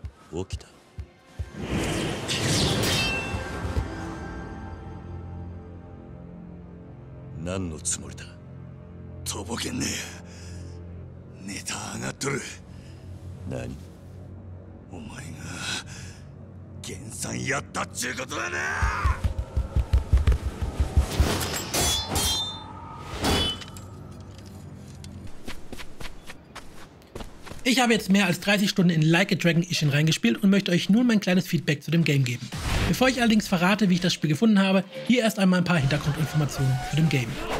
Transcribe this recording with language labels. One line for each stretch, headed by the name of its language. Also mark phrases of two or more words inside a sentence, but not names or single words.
Japanese: 起きた。何のつもりだ。とぼけんねえ。ネタ上がっとる。何？お前が減産やったっちゅうことだな。
German: Ich habe jetzt mehr als 30 Stunden in Like a Dragon Ishin reingespielt und möchte euch nun mein kleines Feedback zu dem Game geben. Bevor ich allerdings verrate, wie ich das Spiel gefunden habe, hier erst einmal ein paar Hintergrundinformationen zu dem Game.